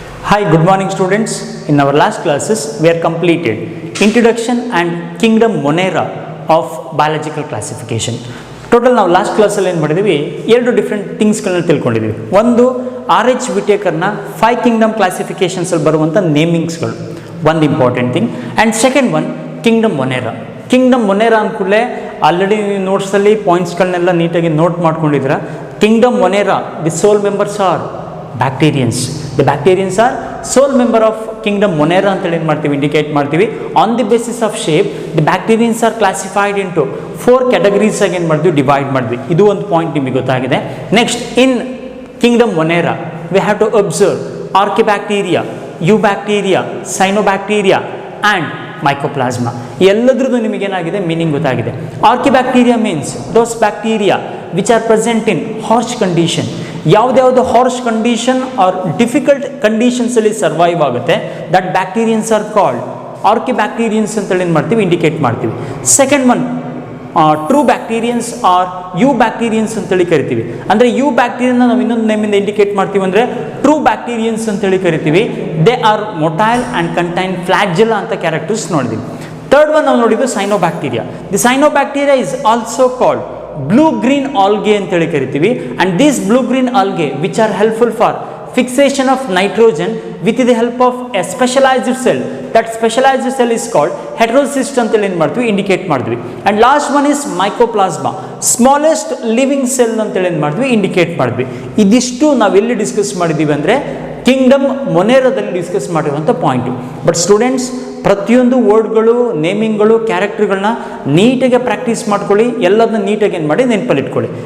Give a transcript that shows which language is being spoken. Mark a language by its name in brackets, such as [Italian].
[English] Hi, good morning students. In our last classes, we are completed Introduction and Kingdom Monera of Biological Classification. [Kannada] Total ನಾವು last ಕ್ಲಾಸಲ್ಲಿ ಏನು ಮಾಡಿದ್ವಿ, ಎರಡು different ಥಿಂಗ್ಸ್ಗಳನ್ನ ತಿಳ್ಕೊಂಡಿದ್ವಿ. ಒಂದು RH ವಿಟೇಕರ್ನ 5 Kingdom ಕ್ಲಾಸಿಫಿಕೇಶನ್ಸಲ್ಲಿ ಬರುವಂಥ ನೇಮಿಂಗ್ಸ್ಗಳು, ಒಂದು important thing. [English] And second one kingdom Monera. [Kannada] Kingdom ಮೊನೇರಾ ಅಂದ್ಕೂಡಲೇ already ನೀವು ನೋಟ್ಸಲ್ಲಿ ಪಾಯಿಂಟ್ಸ್ಗಳನ್ನೆಲ್ಲ ನೀಟಾಗಿ ನೋಟ್ ಮಾಡ್ಕೊಂಡಿದ್ದೀರಾ. [English] Kingdom Monera, the sole members are bacterians. The bacterians are sole member of kingdom Monera [Kannada] ಅಂತೇಳಿ ಏನು ಮಾಡ್ತೀವಿ, ಇಂಡಿಕೇಟ್ ಮಾಡ್ತೀವಿ. [English] on the basis of shape, the bacterians are classified into 4 categories [Kannada] ಆಗಿ ಏನು ಮಾಡಿದ್ವಿ, ಡಿವೈಡ್ ಮಾಡಿದ್ವಿ. ಇದು ಒಂದು ಪಾಯಿಂಟ್ ನಿಮಗೆ ಗೊತ್ತಾಗಿದೆ. [English] Next, in kingdom Monera we have to observe archaebacteria, eubacteria, cyanobacteria and mycoplasma. [Kannada] ಎಲ್ಲದ್ರದ್ದು ನಿಮಗೇನಾಗಿದೆ, meaning ಗೊತ್ತಾಗಿದೆ. [English] Archaebacteria means those bacteria which are present in harsh condition. ಯಾವುದ್ಯಾವುದು harsh condition are difficult ಕಂಡೀಷನ್ಸಲ್ಲಿ survive ಆಗುತ್ತೆ, that bacterians are called archaebacterians [Kannada] ಅಂತೇಳಿ ಏನು ಮಾಡ್ತೀವಿ, ಇಂಡಿಕೇಟ್ ಮಾಡ್ತೀವಿ. [English] second one true bacterians are eubacterians [Kannada] ಅಂತೇಳಿ ಕರಿತೀವಿ. ಅಂದರೆ you ಬ್ಯಾಕ್ಟೀರಿಯನ್ನ ನಾವು ಇನ್ನೊಂದು ನೇಮಿಂದ ಇಂಡಿಕೇಟ್ ಮಾಡ್ತೀವಿ, ಅಂದರೆ ಟ್ರೂ ಬ್ಯಾಕ್ಟೀರಿಯನ್ಸ್ ಅಂತೇಳಿ ಕರಿತೀವಿ. [English] they are motile and contain flagella [Kannada] ಅಂತ ಕ್ಯಾರೆಕ್ಟರ್ಸ್ ನೋಡಿದ್ವಿ. [English] third one [Kannada] ನಾವು ನೋಡಿದ್ದು [English] Cyanobacteria. The cyanobacteria is also called blue green algae [Kannada] ಅಂತೇಳಿ ಕರಿತೀವಿ. [English] And these blue green algae which are helpful for fixation of nitrogen with the help of a specialized cell. That specialized cell is called heterocyst [Kannada] ಅಂತೇಳಿ ಏನು ಮಾಡ್ತೀವಿ, indicate ಮಾಡ್ತೀವಿ. [English] and last one is mycoplasma, smallest living cell [Kannada] ಅಂತೇಳಿ ಏನು ಮಾಡ್ತೀವಿ, indicate ಮಾಡಿದ್ವಿ. ಇದಿಷ್ಟು ನಾವೆಲ್ಲಿ ಡಿಸ್ಕಸ್ ಮಾಡಿದ್ದೀವಿ ಅಂದರೆ ಕಿಂಗ್ಡಮ್ ಮೊನೇರಾದಲ್ಲಿ ಡಿಸ್ಕಸ್ ಮಾಡಿರುವಂಥ ಪಾಯಿಂಟು. ಬಟ್ ಸ್ಟೂಡೆಂಟ್ಸ್, ಪ್ರತಿಯೊಂದು ವರ್ಡ್ಗಳು, ನೇಮಿಂಗ್ಗಳು, ಕ್ಯಾರೆಕ್ಟರ್ಗಳನ್ನ ನೀಟಾಗಿ ಪ್ರಾಕ್ಟೀಸ್ ಮಾಡ್ಕೊಳ್ಳಿ, ಎಲ್ಲದನ್ನ ನೀಟಾಗಿ ಏನು ಮಾಡಿ ನೆನಪಲ್ಲಿ ಇಟ್ಕೊಳ್ಳಿ.